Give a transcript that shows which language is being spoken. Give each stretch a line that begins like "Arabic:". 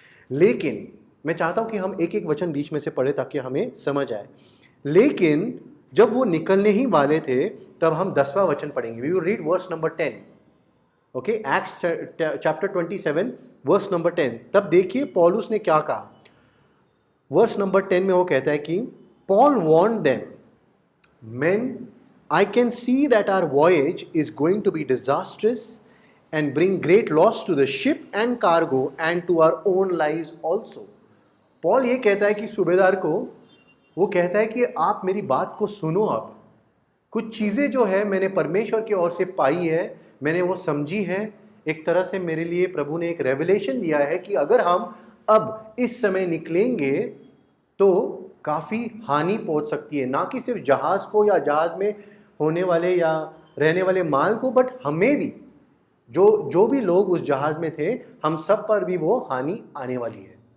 Hindi: लेकिन मैं चाहता हूँ कि हम एक एक वचन बीच में से पढ़े ताकि हमें समझ आए. लेकिन जब वो निकलने ही वाले थे तब हम 10वां वचन पढ़ेंगे.
English: We will read verse number 10. Okay, acts chapter 27 verse number 10.
Hindi: तब देखिए पौलुस ने क्या कहा.
English: verse number 10
Hindi: में वो कहता है कि
English: Paul warned them, men, I can see that our voyage is going to be disastrous and bring great loss to the ship and cargo and to our own lives also.
Hindi: Paul ये कहता है कि सूबेदार को, वो कहता है कि आप मेरी बात को सुनो. अब कुछ चीज़ें जो है मैंने परमेश्वर की ओर से पाई है, मैंने वो समझी है. एक तरह से मेरे लिए प्रभु ने एक रेवलेशन दिया है कि अगर हम अब इस समय निकलेंगे तो काफ़ी हानि पहुंच सकती है, ना कि सिर्फ जहाज़ को या जहाज़ में होने वाले या रहने वाले माल को, बट हमें भी, जो भी लोग उस जहाज़ में थे, हम सब पर भी वो हानि आने वाली है.